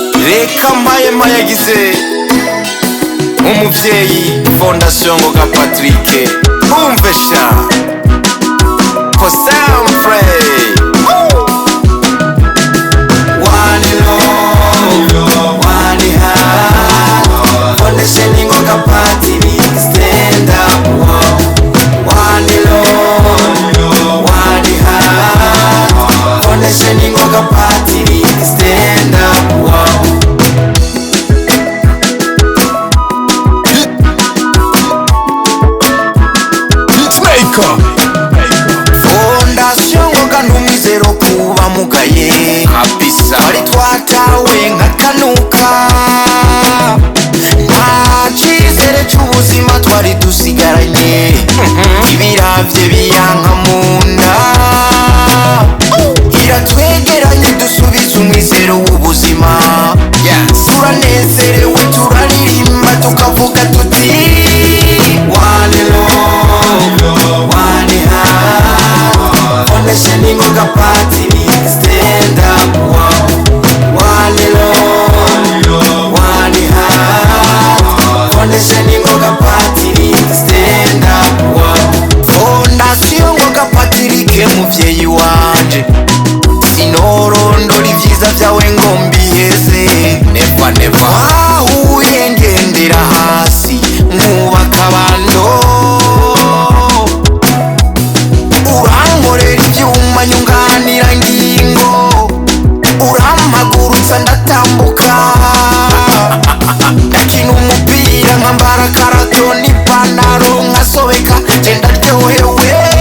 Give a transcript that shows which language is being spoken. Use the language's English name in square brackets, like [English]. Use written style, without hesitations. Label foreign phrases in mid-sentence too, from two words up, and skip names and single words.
[Rundi] reka mpaye yagize umuvyeyi Fondation Ngoga Patrick umve sha [English] for some free one love one heart Fondation Ngoga Patrick stand up one love one heart Fondation Ngoga Patrick stand up [Rundi] Fondation Ngoga numizero kuba mugaye kabisa ari twatawe nkatanuka nta cyizere cy'ubuzima twari dusigaranye ibiravye biyanka munda iratwegeranye dusubiza umwizero w'ubuzima turanezerewe turaririmba tukavuga tuti [English] one love one heart [Rundi] Fondation Ngoga Patrick [English] stand up one love one heart [Rundi] Fondation Ngoga Patrick [English] stand up [Rundi] Fondation Ngoga Patrick muvyeyi wanje sinorondora ivyiza vyawe ngo mbiheze [English] never never [Rundi] wahuye ngendera hasi nkubaka abando urankorera ivyuma nyunganira ngingo urampagurutsa ndatambuka ndakina umupira nkambara karato n'ipantaro nkasobeka genda ryohewe